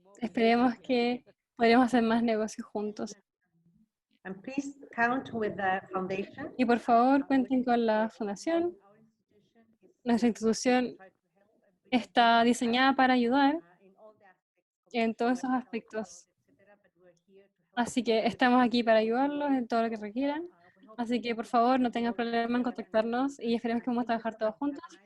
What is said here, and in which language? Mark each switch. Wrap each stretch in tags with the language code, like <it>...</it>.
<es>Esperemos que podamos hacer más negocios juntos.</es> <en>And please count with the foundation.</en> <es>Y por favor, cuenten con la fundación. Nuestra institución está diseñada para ayudar en todos esos aspectos. Así que estamos aquí para ayudarlos en todo lo que requieran. Así que por favor, no tengan problema en contactarnos y esperemos que podamos trabajar todos juntos.</es>